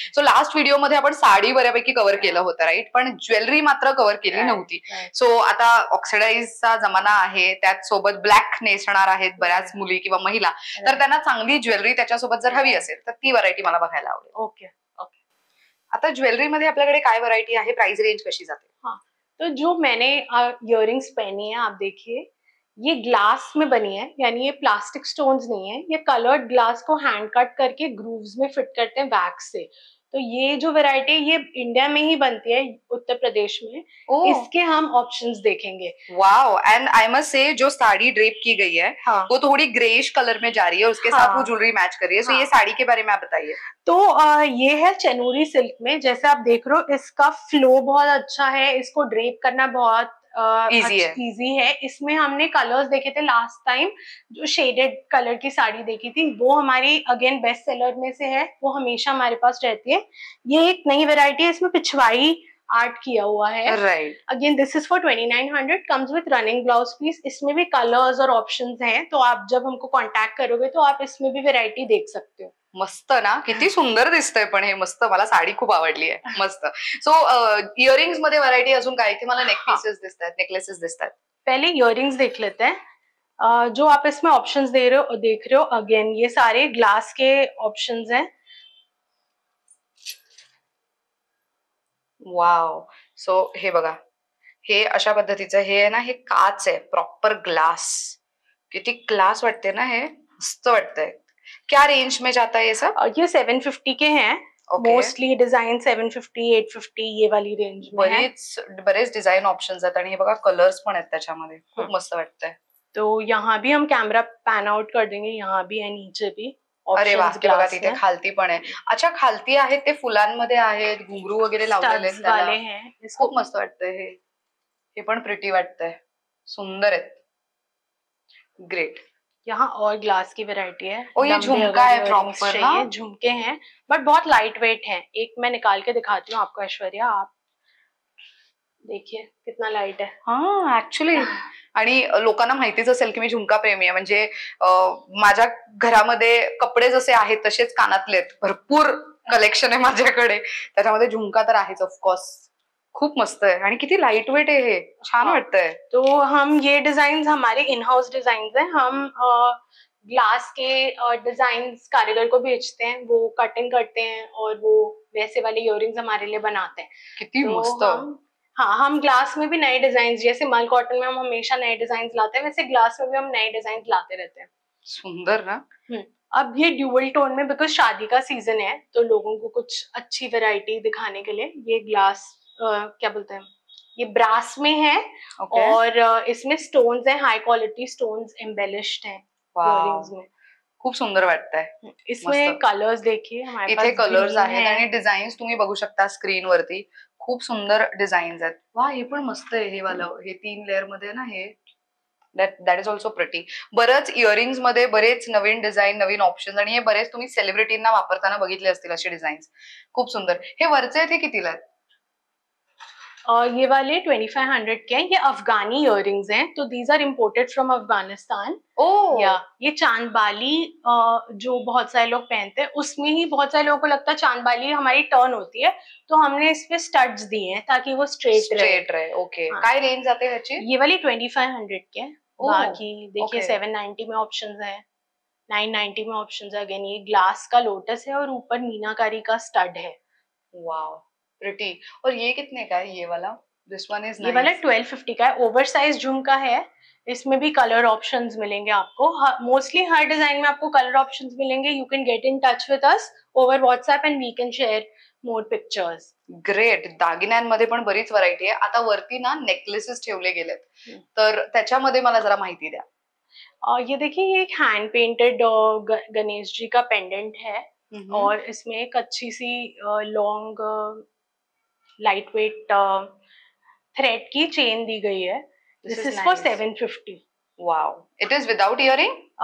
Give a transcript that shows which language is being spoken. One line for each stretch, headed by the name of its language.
Marathi: So last व्हिडिओमध्ये आपण साडी बऱ्यापैकी कव्हर केलं होतं राईट, पण ज्वेलरी मात्र कव्हर केली नव्हती. सो आता ऑक्सिडाईजचा जमाना आहे, त्यात सोबत ब्लॅक नेसणार आहेत बऱ्याच मुली किंवा महिला, तर त्यांना चांगली ज्वेलरी त्याच्यासोबत जर हवी असेल तर ती व्हरायटी मला बघायला आवडेल.
English: Okay.
Marathi: आता ज्वेलरी मध्ये आपल्याकडे काय व्हरायटी आहे, प्राइस रेंज कशी जाते?
Hindi: हाँ, तो जो मैंने इयररिंग्स पहनी है आप देखिए, ये ग्लास में बनी है, यानी ये प्लास्टिक स्टोन्स नहीं है, ये कलर्ड ग्लास को हैंड कट करके ग्रूव्स में फिट करते हैं वैक्स से. तो ये जो वैरायटी है ये इंडिया में ही बनती है, उत्तर प्रदेश में. इसके हम ऑप्शंस देखेंगे. Wow.
English: and I must say
Hindi: जो साड़ी ड्रेप की गई है वो थोड़ी ग्रेइश कलर में जा रही है, उसके साथ वो ज्वेलरी मैच कर रही है. सो ये साड़ी के बारे में आप बताइए. तो ये है चनूरी सिल्क में, जैसे आप देख रहे हो इसका फ्लो बहुत अच्छा है, इसको ड्रेप करना बहुत इजी है. इसमें हमने कलर्स देखे थे लास्ट टाइम, जो शेडेड कलर की साड़ी देखी थी वो हमारी अगेन बेस्ट सेलर में से है, वो हमेशा हमारे पास रहती है. ये एक नई वेराइटी है, इसमें पिछवाई आर्ट किया हुआ है. Right.
English: Again this is for 2900, comes with running blouse piece.
Hindi: इसमें भी कलर्स और ऑप्शंस हैं, तो आप जब हमको कांटेक्ट करोगे तो आप इसमें भी वेराइटी देख सकते हो.
Marathi: मस्त ना, किती सुंदर दिसतंय पण हे. मस्त, मला साडी खूप आवडली आहे. मस्त. सो इयरिंग्स मध्ये व्हरायटी अजून काय? की मला नेक पीसेस दिसतात, नेकलेसेस दिसतात.
Hindi: पहले इयरिंग्स देख लेते हैं. जो आप इसमें ऑप्शंस देख रहे हो अगेन ये सारे ग्लास के ऑप्शंस हैं. वाव.
Marathi: सो हे बघा, हे अशा पद्धतीचं हे आहे ना, हे काच आहे, प्रॉपर ग्लास. किती क्लास वाटते ना, हे मस्त वाटतंय.
Hindi: क्या रेंज में जाता है ये सब? ये 750 के हैं. मोस्टली डिजाइन 750, 850 ये वाली रेंज में है.
Marathi: बरेच डिजाइन ऑप्शंस आहेत आणि हे बघा कलर्स पण आहेत त्याच्यामध्ये. खूप मस्त वाटतंय.
Hindi: तो यहाँ भी हम कैमरा पैन आउट कर देंगे, यहाँ भी है, नीचे भी.
Marathi: अरे वा, बघा तिथे खालती पण आहे. अच्छा, खालती आहेत ते फुलांमध्ये आहेत, घुंगरू वगैरे लावलेले आहेत. खूप मस्त वाटतंय हे. हे पण प्रिटी वाटतंय, सुंदर आहेत.
English: Great.
Hindi: यहाँ और ग्लास की वैरायटी है. ये झुमका है प्रॉपर. ये झुमके हैं बट बहुत लाइट वेट है. एक मैं निकाल के दिखाती हूँ आपको ऐश्वर्या, आप देखिए कितना लाइट है. हाँ ऍक्च्युअली.
Marathi: आणि लोकांना माहितीच असेल की मी झुमका प्रेमी आहे. म्हणजे माझ्या घरामध्ये कपडे जसे आहेत तसेच कानातले भरपूर कलेक्शन आहे माझ्याकडे, त्याच्यामध्ये झुमका तर आहेच ऑफकोर्स. खूप मस्त आहे आणि किती लाइट वेट आहे हे, छान वाटतंय.
Hindi: तो हम ये डिजाइन हमारे इन हाउस डिजाइन है. हम ग्लास के डिजाइन्स कारीगर को भेजते हैं, वो कटिंग करते हैं और वो वैसे वाले इयररिंग्स हमारे लिए बनाते हैं.
Marathi: किती मस्त.
Hindi: हाँ, हम ग्लास में भी नए डिजाइन, जैसे मल कॉटन में हम हमेशा नए डिजाइन लाते हैं, वैसे ग्लास में भी हम नए डिजाइन लाते रहते हैं.
Marathi: सुंदर ना.
Hindi: अब ये ड्यूअल टोन में, बिकॉज शादी का सीजन है तो लोगों को कुछ अच्छी वैरायटी दिखाने के लिए ये ग्लास क्या बोलते हैं, ये ब्रास में है. और इसमें स्टोन्स हैं, हाई क्वालिटी स्टोन्स एम्बेलिश्ड हैं इयररिंग्स में.
Marathi: खूप सुंदर वाटतंय.
Hindi: इसमें कलर्स देखिए, हमारे
Marathi: इथे कलर्स आहेत आणि डिझाईन्स तुम्ही बघू शकता स्क्रीन वरती. खूप सुंदर डिझाईन्स आहेत. वा, हे पण मस्त आहे. हे वालं, हे 3 लेअर मध्ये ना, हे
English: That is also pretty.
Marathi: बरेच इयरिंग्स मध्ये बरेच नवीन डिझाईन, नवीन ऑप्शन, आणि हे बरेच तुम्ही सेलिब्रिटींना वापरताना बघितले असतील असे डिझाईन्स. खूप सुंदर. हे वरचे ते कितीला आहेत?
Hindi: ये वाले 2500 के हैं, ये अफगानी इयररिंग्स हैं, तो
English: These are imported from Afghanistan. Oh
Hindi: या ये चांदबाली जो बहुत सारे लोग पहनते हैं, उसमें ही बहुत सारे लोगों को लगता है चांदबाली हमारी टर्न होती है, तो हमने इस पे स्टड्स दिए हैं ताकि वो स्ट्रेट रहे।
English: okay
Hindi: हाँ।
Marathi: काय रेंज आते हैं ह्याची?
Hindi: ये वाली 2500 के हैं। ओह, बाकी देखिए
English: okay.
Hindi: 790 में ऑप्शंस है, 990 में ऑप्शंस है। अगेन ये ग्लास का लोटस है और ऊपर मीनाकारी का स्टड है। Wow pretty. और ये कितने का है ये वाला?
English: this one is
Hindi: ये वाला
English: Nice.
Hindi: 1250 का है, ओवर साइज झुमका है। इसमें भी कलर ऑप्शंस मिलेंगे आपको, मोस्टली हर डिजाइन में आपको कलर ऑप्शंस मिलेंगे।
English: You can get in touch with us over WhatsApp and we can share more pictures. Great.
Marathi: दागिन्यांमध्ये पण बरीच व्हरायटी आहे. आता वरती ना नेकलेसेस ठेवले गेलेत, तर त्याच्यामध्ये मला जरा माहिती द्या.
Hindi: ये देखिए, ये एक हैंड पेंटेड गणेश जी का पेंडेंट है और इसमें एक अच्छी सी लॉन्ग लाइट वेट थ्रेड की चेन दी गई है।
English: This is for 750। Wow, it is without earring?